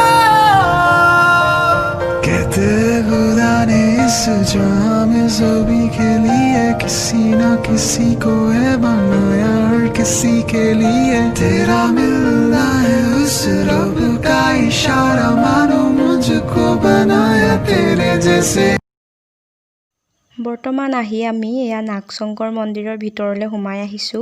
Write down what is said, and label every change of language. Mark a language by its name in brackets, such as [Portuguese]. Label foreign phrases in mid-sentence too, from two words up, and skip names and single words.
[Hindi] कहते खुदा ने इस जहां में सभी के लिए किसी न किसी को है बनाया, हर किसी के लिए तेरा मिलना है उस रब का इशारा, मानो मुझको बनाया तेरे जैसे। [Assamese] বৰ্তমান আহি আমি এয়া নাগশংকৰ মন্দিৰৰ ভিতৰলৈ সোমাই আহিছোঁ।